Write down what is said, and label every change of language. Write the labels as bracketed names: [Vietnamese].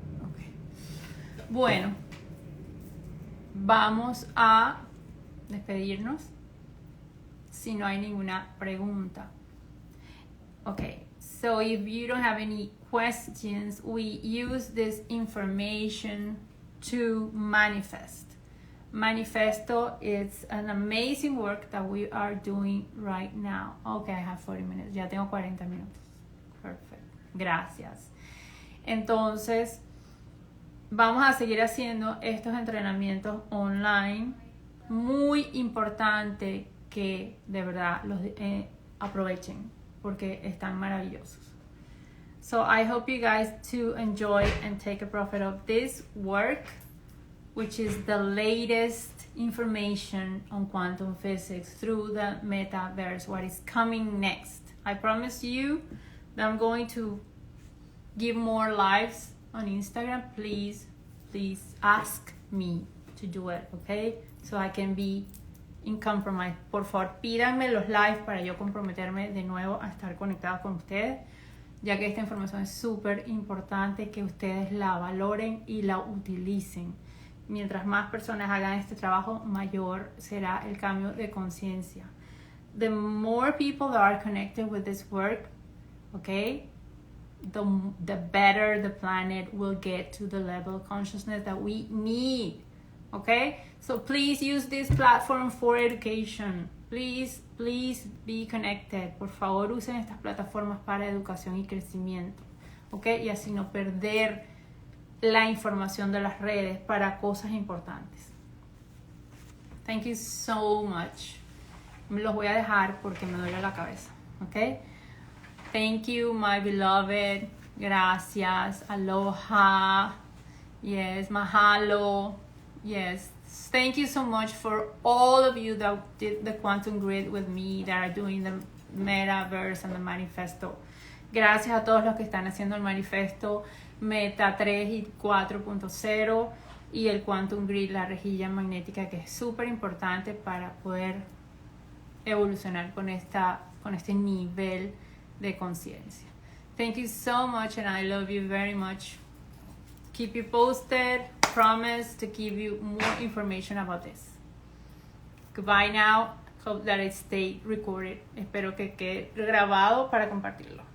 [English] Okay. [Spanish] Bueno, vamos a despedirnos si no hay ninguna pregunta. [English] Okay, so if you don't have any questions, we use this information to manifest. Manifesto is an amazing work that we are doing right now. Okay, I have 40 minutes. [Spanish] Ya tengo 40 minutos. [English] Perfect. [Spanish] Gracias. Entonces, vamos a seguir haciendo estos entrenamientos online. Muy importante que de verdad los aprovechen porque están maravillosos. [English] So I hope you guys to enjoy and take a profit of this work, which is the latest information on quantum physics through the metaverse, what is coming next. I promise you that I'm going to give more lives on Instagram. Please ask me to do it, okay? So I can be in compromise. [Spanish] Por favor, pídanme los lives para yo comprometerme de nuevo a estar conectada con ustedes, ya que esta información es súper importante que ustedes la valoren y la utilicen. Mientras más personas hagan este trabajo, mayor será el cambio de conciencia. [English] The more people that are connected with this work, okay, the better the planet will get to the level of consciousness that we need. Okay, so please use this platform for education. Please be connected. [Spanish] Por favor, usen estas plataformas para educación y crecimiento. Okay, y así no perder la información de las redes para cosas importantes. [English] Thank you so much. [Spanish] Los voy a dejar porque me duele la cabeza. [English] Okay. Thank you, my beloved. [Spanish] Gracias. [English] Aloha. Yes, mahalo. Yes. Thank you so much for all of you that did the quantum grid with me, that are doing the metaverse and the manifesto. [Spanish] Gracias a todos los que están haciendo el manifesto Meta 3 y 4.0 y el quantum grid, la rejilla magnética, que es súper importante para poder evolucionar con este nivel de conciencia. [English] Thank you so much and I love you very much. Keep you posted. Promise to give you more information about this. Goodbye now. Hope that it stay recorded. [Spanish] Espero que quede grabado para compartirlo.